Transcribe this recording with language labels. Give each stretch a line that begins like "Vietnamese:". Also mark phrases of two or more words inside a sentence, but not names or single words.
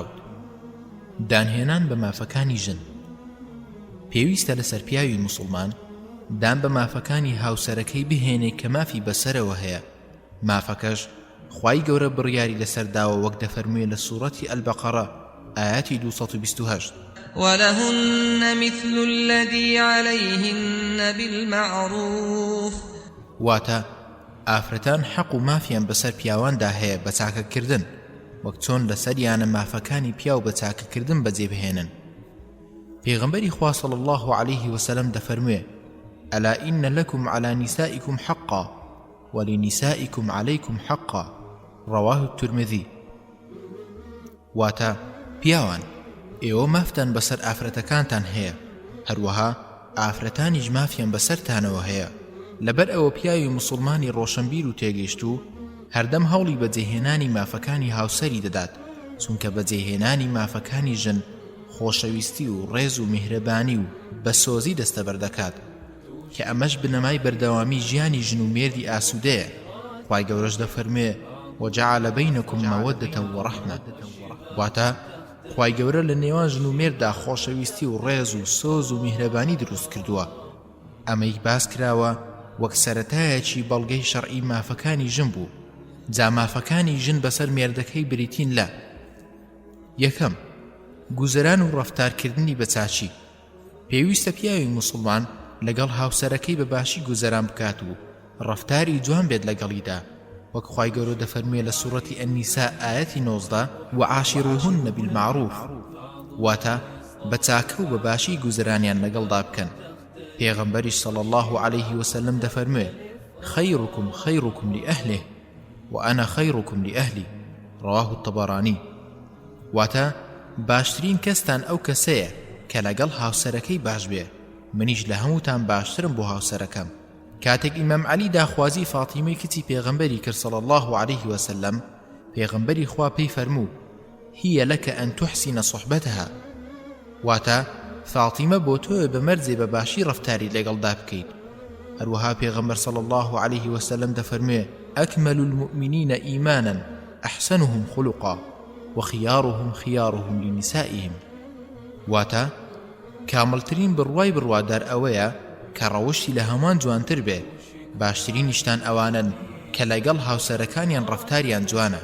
Central Kurdish: دانهێنان بە مافەکانی ژن. پێویستە لەسەر پیاوی موسڵمان دان بە مافەکانی هاوسەرەکەی بهێنێ کە مافی بەسەرەوە هەیە. مافەکەش خوای گەورە بڕیاری لەسەر داوە وەک دەفەرموێ لە سوورەتی ئەلبەقەرە ئاەتی 228.
Arabic: ولهن مثل الذي عليهن بالمعروف.
Central Kurdish: واتە ئافرەتان حەق و مافیان بەسەر پیاواندا هەیە بە چاکەکردن وەک چۆن لەسەریانە مافەکانی پیاو بە چاکەکردن بەجێبهێنن. پێغەمبەری خوا
Arabic: صلی الله عليه وسلم دەفەرموێ: ألا إن لكم على نسائكم حقا ولنسائكم عليكم حقا. رواه الترمذي.
Central Kurdish: واتە پیاوان ئێوە مافتان بەسەر ئافرەتەکانتان هەیە، هەروەها ئافرەتانیش مافیان بەسەرتانەوە هەیە. لەبەر ئەوە پیاوی موسڵمانی ڕۆشنبیر و تێگەیشت و هەردەم هەوڵی بەجێهێنانی مافەکانی هاوسەری دەدات، چونکە بەجێهێنانی مافەکانی ژن خۆشەویستی و ڕێز و میهرەبانی و بەسۆزی دەستەبەر دەکات کە ئەمەش بنەمای بەردەوامی ژیانی ژن و مێردی ئاسوودەیە. خوای گەورەش دەفەرموێ:
Arabic: وجعل بينكم مودة ورحمة.
Central Kurdish: واتە خوای گەورە لە نێوان ژن و مێرددا خۆشەویستی و ڕێز و سۆز و میهرەبانی دروست کردووە. ئەمەی باس کراوە وەک سەرەتایەکی بەڵگەی شەرعی مافەکانی ژن بوو. جا مافەکانی ژن بەسەر مێردەکەی بریتین لە: یەکەم، گوزەران و ڕەفتارکردنی بەچاچی. پێویستە پیاوی موسڵمان لەگەڵ هاوسەرەکەی بەباشی گوزەران بکات و ڕەفتاری جوان بێت لەگەڵیدا، وەک خوای گەورە دەفەرموێ لە سوورەتی ئەنیسا ئاەتی 19:
Arabic: وعاشروهن بالمعروف.
Central Kurdish: واتە بە چاکە و بەباشی گوزەرانیان لەگەڵدا بکەن.
Arabic: پێغەمبەریش صلی الله عليه وسلم دەفەرموێ: خەیڕکم خەیڕکم لأهله وأنا خەیڕکم لأهلی. رواه الطبراني.
Central Kurdish: واتە باشترین کەستان ئەو کەسەیە کە لەگەڵ هاوسەرەکەی باش بێ، منیش لە هەمووتان باشترم بۆ هاوسەرەکەم. کاتێک ئیمام عەلی داخوازی فاتیمەی کچی پێغەمبەری کرد
Arabic: صلی الله عليه وسلم،
Central Kurdish: پێغەمبەری خوا پێی فەرموو:
Arabic: هي لك أن تحسن صحبتها.
Central Kurdish: واتە فاتیمە بۆ تۆ بە مەرجێ بەباشی ڕەفتاری لەگەڵدا بکەیت. هەروەها پێغەمبەر
Arabic: صلی الله عليه وسلم دەفەرموێ: أكمل المؤمنين إيمانا أحسنهم خلقا وخيارهم خيارهم لنسائهم.
Central Kurdish: واتە کاملترین بڕوای بڕوادار ئەوەیە کە ڕەوشی لە هەمان جوانتر بێ باشترینیشتان ئەوانن کە لەگەڵ هاوسەرەکانیان ڕەفتاریان جوانە.